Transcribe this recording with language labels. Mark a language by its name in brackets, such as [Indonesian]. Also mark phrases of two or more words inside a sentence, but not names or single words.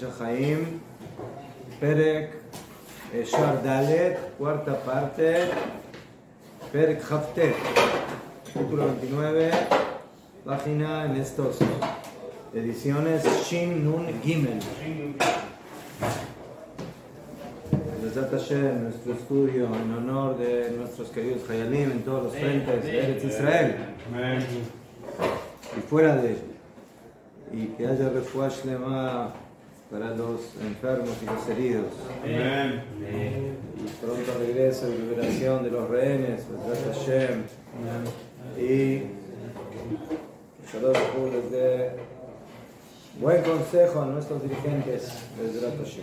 [Hebrew] החיים, פרק שער ד, [Spanish] cuarta parte, [Hebrew] פרק כט, [Spanish] capítulo 29, página en estos ediciones [Hebrew] שין נון גימל. בעזרת השם, [Spanish] nuestro estudio en honor de nuestros queridos Hayalim en todos los frentes de [Hebrew] ארץ ישראל [Spanish] y fuera de ellos. Y que haya [Hebrew] רפואה שלמה [Spanish] para los enfermos y los heridos. Amén. Y pronto regreso y liberación de los rehenes, [Hebrew] בעזרת השם. [Spanish] Y que Shalom les dé buen consejo a nuestros dirigentes, [Hebrew] בעזרת השם.